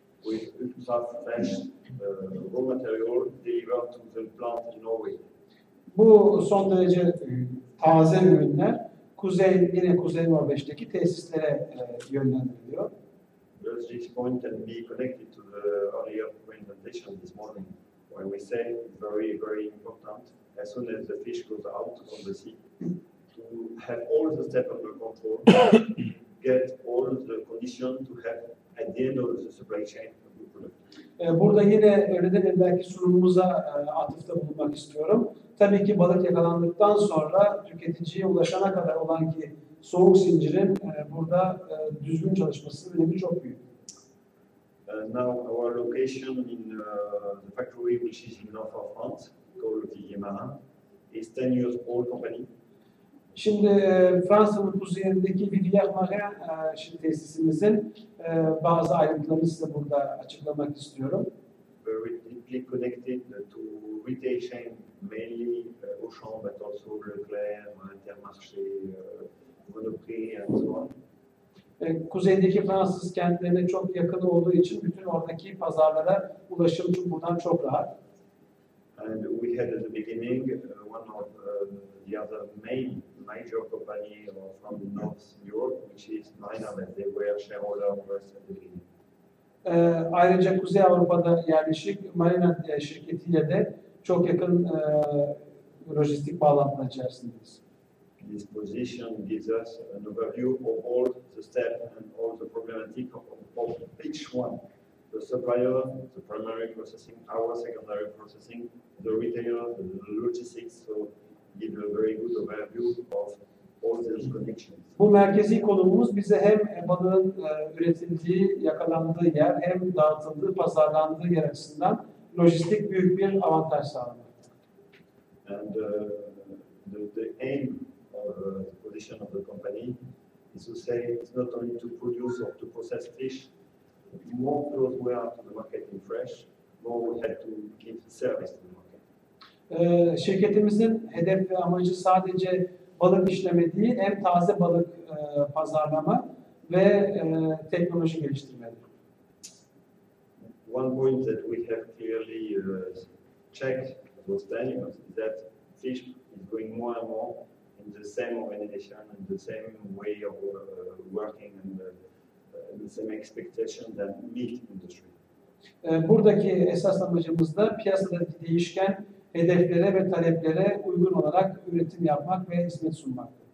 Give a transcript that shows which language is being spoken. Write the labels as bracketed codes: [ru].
[en] With ultra fresh raw material delivered to the plant in Norway. [tr] Bu son derece taze ürünler yine Kuzey Norveç'teki tesislere yönlendiriliyor. [en] Thus, this point can be connected to the earlier presentation this morning, where we say it's very, very important as soon as the fish goes out of the sea to have all the steps under control, get all the conditions to have at the end of the supply chain a good product. [tr] Burada yine öğleden evvelki sunumumuza atıfta bulunmak istiyorum. Tabii ki balık yakalandıktan sonra tüketiciye ulaşana kadar olan ki soğuk zincirin burada düzgün çalışması önemi çok büyük. [en] Now our location in the factory, which is in north of France, called Villiers-Marin, is 10 years old company. [tr] Şimdi Fransa'nın kuzeyindeki Villiers-Marin tesisimizin bazı ayrıntılarını size burada açıklamak istiyorum. [en] Very deeply connected to retail chain, mainly Auchan, but also Leclerc, Intermarché, Monoprix, and so on. [tr] Kuzeydeki Fransız kentlerine çok yakın olduğu için bütün oradaki pazarlara ulaşım buradan çok rahat. [en] And we had at the beginning one of the other major company from North Europe, which is Marina. They were shareholder of us at the beginning. [tr] Ayrıca Kuzey Avrupa'da yerleşik Marina şirketiyle de çok yakın lojistik bağlantılar içerisindeyiz. [en] This position gives us an overview of all the steps and all the problematic of each one. The supplier, the primary processing, our secondary processing, the retailer, the logistics, so give a very good overview of all these connections. [tr] Bu merkezi konumumuz bize hem balığın üretildiği, yakalandığı yer, hem dağıtıldığı, pazarlandığı yer açısından lojistik büyük bir avantaj sağlıyor. [en] And the aim of the position of the company is to say it's not only to produce or to process fish. More close we are to the market in fresh, more we have to give service to the market. [tr] Şirketimizin hedef ve amacı sadece balık işleme değil, hem taze balık pazarlama ve teknoloji geliştirmedir. [en] One point that we have clearly checked those 10 years is that fish is going more and more in the same organization and the same way of working and the same expectation than meat industry. [tr] Buradaki esas amacımız da piyasadaki değişken hedeflere ve taleplere uygun olarak üretim yapmak ve hizmet sunmak.